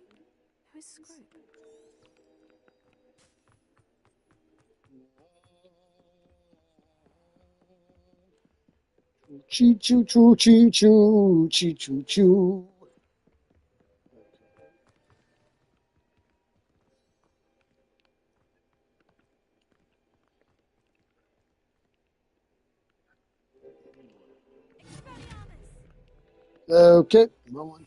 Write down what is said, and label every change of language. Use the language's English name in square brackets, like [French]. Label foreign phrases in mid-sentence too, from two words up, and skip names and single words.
[English] Who is Scrope? Choo choo choo choo choo choo choo choo. Okay, come on.